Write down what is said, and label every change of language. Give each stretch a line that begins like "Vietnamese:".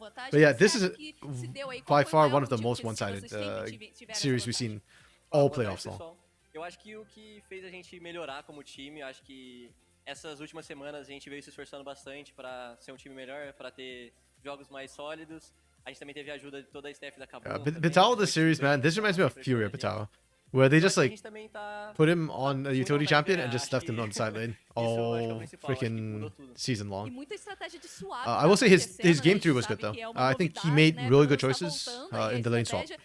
English: But yeah, this is by far one of the most one-sided series we've seen all playoffs long.
Portuguese: Eu acho que o que fez a gente melhorar como time, eu acho que essas últimas semanas a gente veio se esforçando bastante para ser um time melhor, para ter jogos mais sólidos. A gente também teve a ajuda de toda a staff da KBM.
English: Vital, the series, man, this reminds me of Furia Vital, where they just like put him on a utility champion and just left him on the side lane all freaking season long. I will say his game 3 was good though. I think he made really good choices in the lane swap.